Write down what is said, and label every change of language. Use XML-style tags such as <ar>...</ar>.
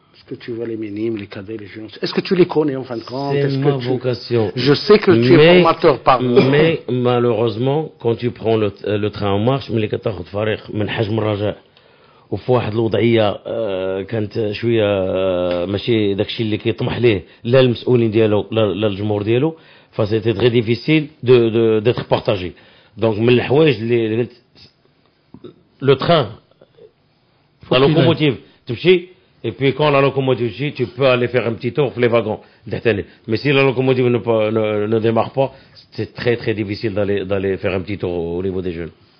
<fr>Est-ce que tu vois les minimes, les cadets, les jeunes? Est-ce que tu les connais en fin de compte? C'est ma vocation. Je sais que tu es formateur par mais malheureusement, quand tu prends le train en marche,</fr> <ar>ملي كتاخذ فريق من حجم الرجاء وفي واحد الوضعيه كانت شويه ماشي داكشي اللي كيطمح ليه لا المسؤولين ديالو لا الجمهور ديالو فسيتي</ar> <fr>très difficile d'être partagé.</fr> <ar>Donc من الحوايج اللي قلت</ar> <fr>le train la locomotive</fr> <ar>تمشي.</ar> <fr>Et puis quand la locomotive, tu peux aller faire un petit tour pour les wagons. Mais si la locomotive ne démarre pas, c'est très très difficile d'aller faire un petit tour au niveau des jeunes.</fr>